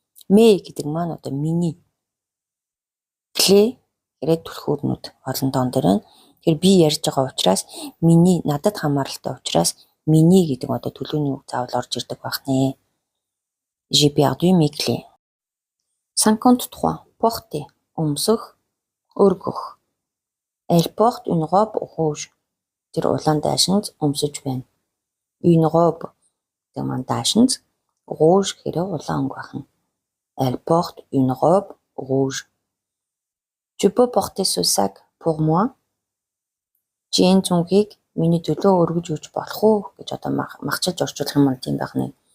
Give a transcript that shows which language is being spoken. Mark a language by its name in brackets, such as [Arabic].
[Mongolian] Mes гэдэг маань одоо миний. Clé гэхээр түлхүүрнүүд олон тоон дээр байна. Тэгэхээр би ярьж байгаа учраас миний надад хамааралтай учраас миний гэдэг одоо төлөвний үг заавал орж ирдэг байх нэ. [French] J'ai perdu mes clés. 53. [Mongolian] Porter өмсөх, өргөх. [French] Elle porte une robe rouge. [Mongolian] Тэр улаан даашинз өмсөж байна. Une robe гэдэг маань даашинз, rouge гэхээр улаан өнгө байна. [French] Elle porte une robe rouge. Tu peux porter ce sac pour moi? [Mongolian] Чи энэ цүнхийг миний төлөө өргөж өгч болох уу гэж одоо махчилж орчуулах юм тийм байх нэ.